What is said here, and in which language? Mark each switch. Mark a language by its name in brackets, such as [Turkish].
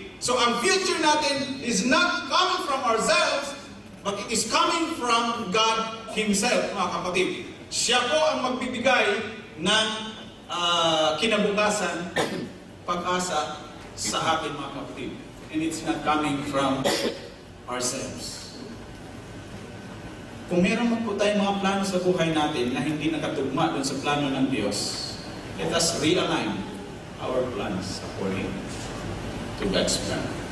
[English] So ang future natin is not coming from ourselves, but it is coming from God Himself, [Filipino] mga kapatid. Siya po ang magbibigay ng kinabukasan, pag-asa sa atin, mga kapatid. [English] And it's not coming from ourselves. [Filipino] Kung meron man po tayong mga plano sa buhay natin na hindi nakatugma dun sa plano ng Diyos, [English] let us realign our plans according to God's plan.